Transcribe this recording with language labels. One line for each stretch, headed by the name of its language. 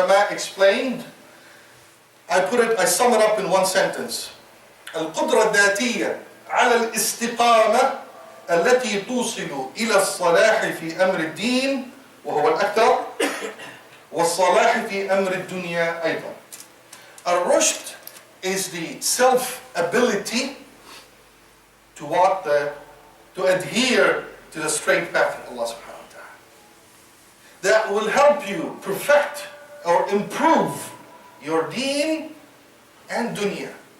English: explained, I sum it up in one sentence.
Arabic: القدرة الذاتية على الاستقامة التي توصل إلى الصلاح في أمر الدين وهو الأكثر والصلاح في أمر الدنيا أيضا.
English: الرشد is the self-ability to adhere to the straight path of Allah subhanahu wa ta'ala. That will help you perfect or improve your deen and dunya.